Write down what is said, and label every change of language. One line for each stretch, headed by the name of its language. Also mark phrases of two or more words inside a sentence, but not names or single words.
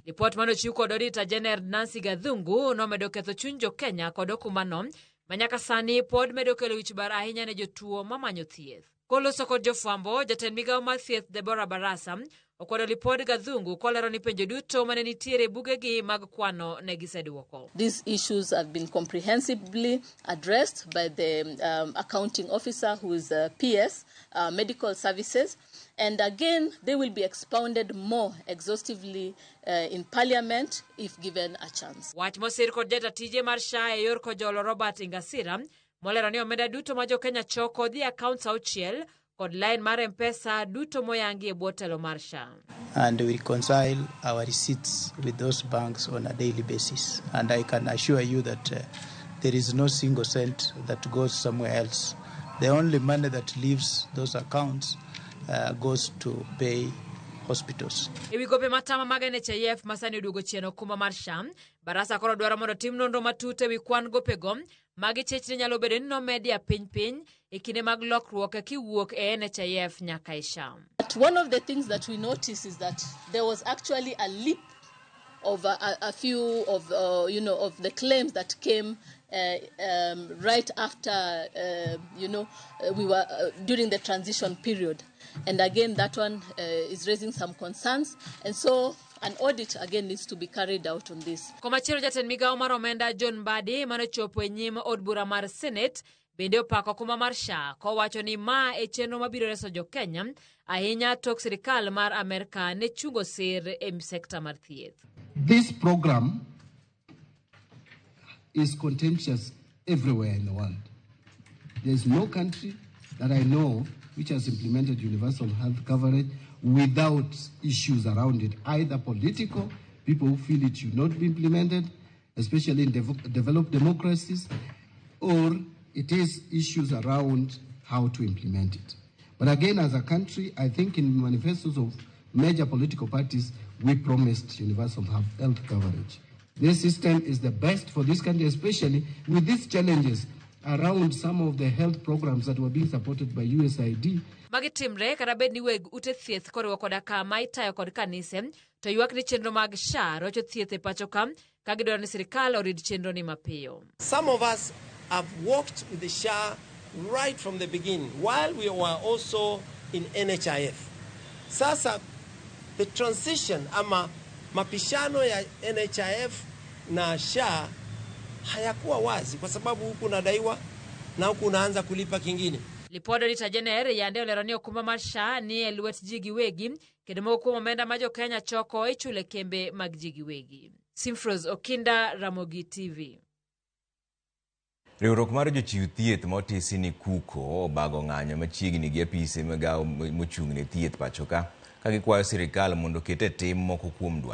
Luo (Kenya and Tanzania): Ripot manochiw kod
English: Auditor General
Luo (Kenya and Tanzania): Nancy Gathungu nomedo ketho chuny Jo-Kenya kod okumbano ma nyaka sani pod medo kelo wich bar ahinya ne jotuo mamanyo thieth. Koloso kod jofwambo, jatend migawo mar thieth Deborah Barasa okwedo ripod Gathungu kolero ni penjo duto mane nitiere bugegi mag kwano ne giseduoko.
English: These issues have been comprehensively addressed by the accounting officer, who is PS, Medical Services, and again they will be expounded more exhaustively in Parliament if given a chance.
Luo (Kenya and Tanzania): Wach mosir kod jata tije mar SHA e yor kojolo Robert Ingasira molero ni omenda duto ma Jo-Kenya choko dhi akaunts 6 kod line mar M-Pesa duto moyangi e bwo telo mar SHA.
English: And we reconcile our receipts with those banks on a daily basis. And I can assure you that there is no single cent that goes somewhere else. The only money that leaves those accounts goes to pay hospitals.
Luo (Kenya and Tanzania): Ewi gope matama mag NHIF masani oduogo chien okumba mar SHA, Barasa koro dwaro mondo tim nonro matut ewi kwan gopego magi chechne nyalo bedo ni nomedia piny e kinde mag lokruok kiwuok e NHIF nyaka e SHA.
English: But one of the things that we noticed is that there was actually a leap of a few of of the claims that came right after we were during the transition period, and again that one is raising some concerns, and so an audit again needs to be carried out on this.
Luo (Kenya and Tanzania): Komachiro jatend migawo mar omenda John Mbadi manochopo e nyim od bura mar Senate bende opako okumba mar SHA kowacho ni ma e chenro mabiro reso Jo-Kenya ahinya tok sirkal mar Amerika ne chungo sir e sekta mar thieth.
English: This program is contentious everywhere in the world. There is no country that I know which has implemented universal health coverage without issues around it, either political, people who feel it should not be implemented, especially in developed democracies, or it is issues around how to implement it. But again, as a country, I think in manifestos of major political parties, we promised universal health coverage. This system is the best for this country, especially with these challenges around some of the health programs that were being supported by USAID.
Luo (Kenya and Tanzania): Magitimre kata bed ni weg ute thieth koriwo koda ka ma itayo kod kanise to ywak ni chenro mag SHA rocho thieth e pacho ka gidwaro ni sirkal orid chenro ni mapiyo.
English: Some of us have worked with the SHA right from the beginning while we were also in NHIF.
Swahili: Sasa
English: the transition
Swahili: ama mapishano ya NHIF na SHA hayakuwa wazi kwa sababu huku nadaiwa na huku unaanza kulipa kingine.
Luo (Kenya and Tanzania): Lipodo
English: Auditor General
Luo (Kenya and Tanzania): yande olero ni okumba mar SHA ni e lwet ji giwegi kendo moko omenda ma Jo-Kenya choko ichule kembe mag ji giwegi. Simfros Okinda, Ramogi TV. Riwruok mar jochiw thieth motisi ni kuko obago ng'anyo machiegni gi apise migawo mochung' ne thieth pacho ka gikwayo sirkal mondo kete tim moko kuom dwachgi.